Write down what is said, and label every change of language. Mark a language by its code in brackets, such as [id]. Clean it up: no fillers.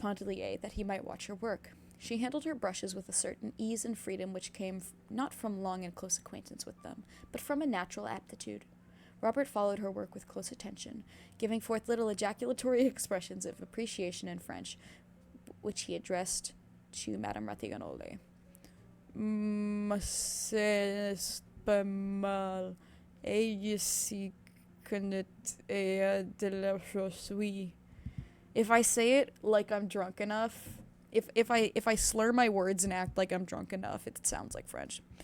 [en] Pontellier, that he might watch her work. She handled her brushes with a certain ease and freedom which came not from long and close acquaintance with them, but from a natural aptitude. Robert followed her work with close attention, giving forth little ejaculatory expressions of appreciation in French, which he addressed to Madame Rattiganoli. [fr] C'est pas mal. Et si connaît de la chose, oui. [en] If I say it like I'm drunk enough, if I slur my words and act like I'm drunk enough, it sounds like French.